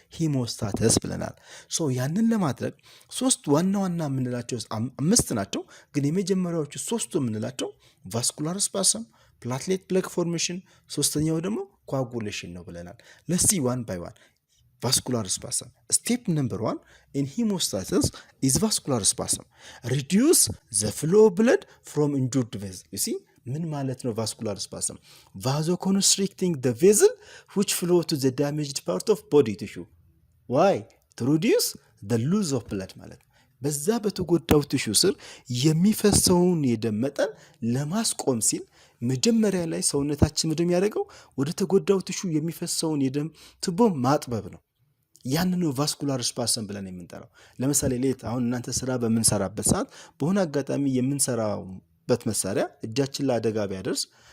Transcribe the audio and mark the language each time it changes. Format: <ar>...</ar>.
<am>ሂሞስታተስ ብለናል። ሶ ያንን ለማድረግ ሶስት ዋና የምንላቸው አምስት ናቸው፣ ግን የመጀመሪያዎቹ ሶስቱ የምንላቸው ቫስኩላር ስፓሰም፣ ፕላትሌት ፕለግ ፎርሜሽን፣ ሶስተኛው ደግሞ ኮአጉሌሽን ነው ብለናል።</am> <en>let's see one by one።</en> <am>vascular spasm.</am> <en>Step number 1 in hemostasis is vascular spasm. Reduce the flow of blood from injured vessel. You see,</en> <am>ምን ማለት ነው</am> <en>vascular spasm? Vasoconstricting the vessel which flow to the damaged part of body tissue. Why? To reduce the loss of blood</en> <am>ማለት በዛ በተጎዳው ቲሹ ስር የሚፈሰውን የደም መጠን ለማስቆም ሲል መጀመሪያ ላይ ሰውነታችን ምንድነው ያደርገው ወደ ተጎዳው ቲሹ የሚፈሰውን የደም ቱቦ ማጥበብ ነው። ያን ነው ቫስኩላር ስፓሰም ብለን የምንጠራው። ለምሳሌ ሌት አሁን እናንተ ስራ በምንሰራበት ሰዓት በሆነ አጋጣሚ የምንሰራበት መሳሪያ እጃችን ላይ አደጋ ቢያደርስ</am>